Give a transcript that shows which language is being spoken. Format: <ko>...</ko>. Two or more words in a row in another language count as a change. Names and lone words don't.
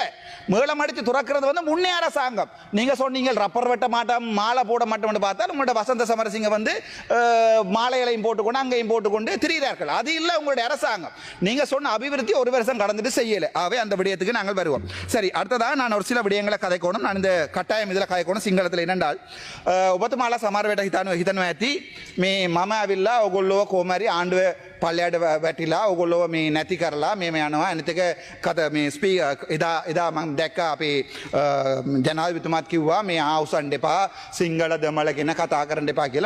<ta>மேளம் அடித்து திறக்கிறது வந்து முன்னே அரசாங்கம். நீங்க சொன்னீங்க ரப்பர் வெட்ட மாட்டோம் மாலை போட மாட்டோம்னு பார்த்தா உங்களோட வசந்த சமரசிங்க வந்து மாலைகளையும் போட்டுக்கொண்டு அங்கேயும் போட்டுக்கொண்டு திரிகிறார்கள். அது இல்லை உங்களுடைய அரசாங்கம். நீங்க சொன்ன அபிவிருத்தி ஒரு வருஷம் கடந்துட்டு செய்யலை. ஆகவே அந்த விடயத்துக்கு நாங்கள் வருவோம். சரி, அடுத்ததாக நான் ஒரு சில விடயங்களை கதைக்கணும். நான் இந்த கட்டாயம் இதில் கதைக்கணும் சிங்களத்தில்.</ta> <si>என்னென்றால் ඔබතුමාලා සමහර වෙලට හිතනවා ඇති මේ මම ඇවිල්ලා ඔයගොල්ලෝ කොහොම හරි ආණ්ඩුව පල්ලයට වැටිලා ඔයගොල්ලෝ මේ නැති කරලා මේම යනවා. අනිත් එක මේ එදා මම දැක්ක අපේ ජනාධිපතිතුමාත් කිව්වා මේ ආවුසන් දෙපා සිංහල දෙමළ ගැන කතා කරන්න එපා කියලා.</si>